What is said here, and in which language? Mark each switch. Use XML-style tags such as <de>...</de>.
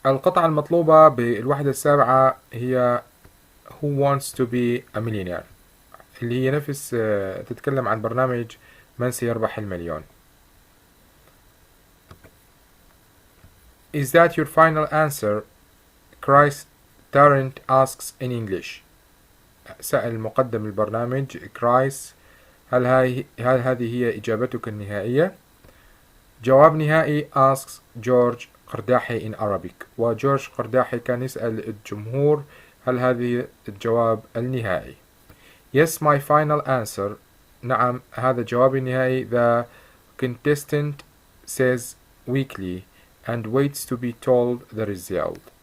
<ar>القطعة المطلوبة بالوحدة السابعة هي Who wants to be a millionaire، اللي هي نفس تتكلم عن برنامج من سيربح المليون.</ar> <en>Is that your final answer? Chris Tarrant asks in English.</en> <ar>سأل مقدم البرنامج كرايس هل هذه هي إجابتك النهائية؟ جواب نهائي asks جورج قرداحي in Arabic، وجورج قرداحي كان يسأل الجمهور هل هذه الجواب النهائي.</ar> <en>Yes, my final answer. نعم، هذا جوابي النهائي. The contestant says weakly and waits to be told the result.</en>